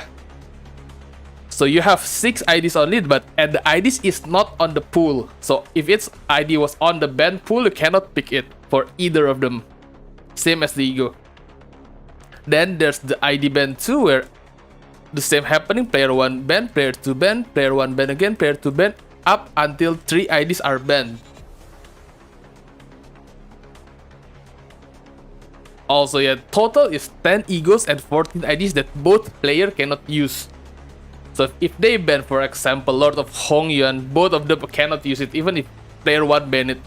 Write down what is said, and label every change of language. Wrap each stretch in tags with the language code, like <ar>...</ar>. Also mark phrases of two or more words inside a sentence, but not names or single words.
<en>So you have 6 IDs only, and the IDs is not on the pool. So if its ID was on the ban pool, you cannot pick it for either of them. Same as the ego. Then there's the ID ban 2, where the same happening. Player 1 ban, player 2 ban, player 1 ban again, player 2 ban, up until 3 IDs are banned. Also, yeah, total is 10 egos and 14 IDs that both player cannot use. So if they ban, for example, Lord of Hongyuan, both of them cannot use it, even if player 1 ban it.</en>